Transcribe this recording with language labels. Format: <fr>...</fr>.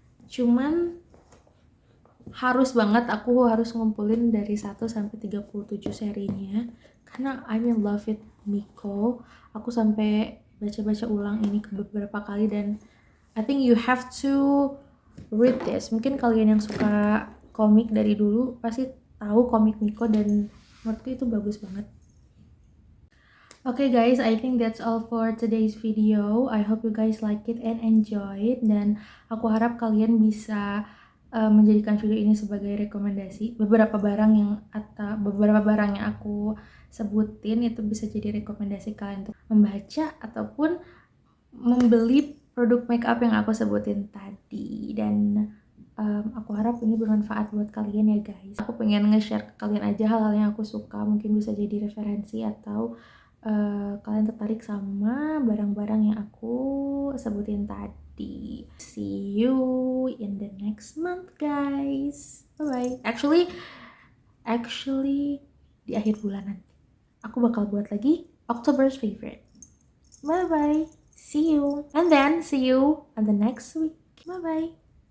<id>Cuman harus banget aku harus ngumpulin dari 1 sampai 37 serinya karena</id> <en>I'm in love with Miko.</en> <id>Aku sampai baca-baca ulang ini beberapa kali dan</id> <en>I think you have to read this.</en> <id>Mungkin kalian yang suka komik dari dulu pasti tahu komik Miko dan menurutku itu bagus banget.</id> <en>Okay guys, I think that's all for today's video. I hope you guys like it and enjoy it.</en> <id>Dan aku harap kalian bisa menjadikan video ini sebagai rekomendasi. Beberapa barang yang aku sebutin itu bisa jadi rekomendasi kalian untuk membaca ataupun membeli produk makeup yang aku sebutin tadi. Dan aku harap ini bermanfaat buat kalian ya guys. Aku pengen nge-share ke kalian aja hal-hal yang aku suka, mungkin bisa jadi referensi atau kalian tertarik sama barang-barang yang aku sebutin tadi.</id> <en>See you in the next month guys. Bye bye.</en> <id>Actually di akhir bulan nanti aku bakal buat lagi October's favorite.</id> <en>Bye bye. See you and then see you on the next week. Bye bye.</en>